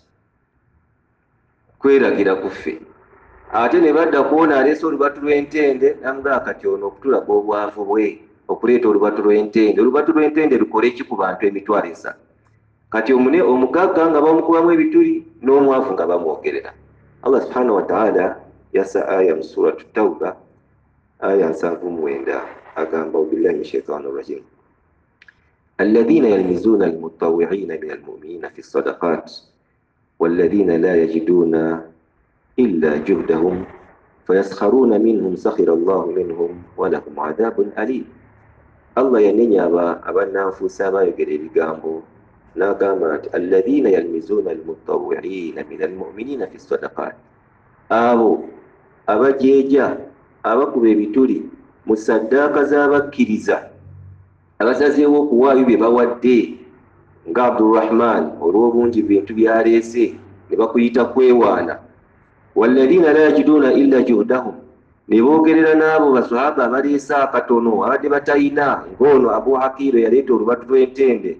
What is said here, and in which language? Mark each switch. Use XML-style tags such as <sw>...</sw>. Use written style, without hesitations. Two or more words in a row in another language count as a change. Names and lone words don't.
<lg>Kweragira kuffe. Ate ne badda kuwona aleese olubatu lw'entende, namugamba kati ono okutulaga obwavu bwe okuleeta olubatu lw'entende. Olubatu lw'entende lukole ki ku bantu 300? Kati omugagga nga bamukubamu ebituli, n'omwavu nga bamwogerera.</lg> <ar>الله سبحانه وتعالى</ar> <lg>yasa aya mu suratu Tawba aya 79 agamba</lg> <ar>بالله من الشيطان الرجيم الذين يلمزون المطوعين من المؤمنين في الصدقات والذين لا يجدون إلا جهدهم فيسخرون منهم سخر الله منهم ولهم عذاب أليم.</ar> <lg>Allah yanenya abannanfuusi abayogera ebigambo n'agamba nti</lg> <ar>الذين يلمزون المطوعين من المؤمنين في الصدقات,</ar> <lg>abo abajeeja abakuba ebituli mu saddaaka z'abakkiriza abasazeewo okuwaayo bye bawadde, nga Abdurrahman olw'obungi bintu byaleese ne bakuyita kwewaana.</lg> <ar>والذين لا يجدون إلا جهدهم,</ar> <lg>ne boogerera n'abo basahaba abaleese akatono abadde batayina, ng'ono Abu Aqil yaleeta olubatu lw'entende.</lg>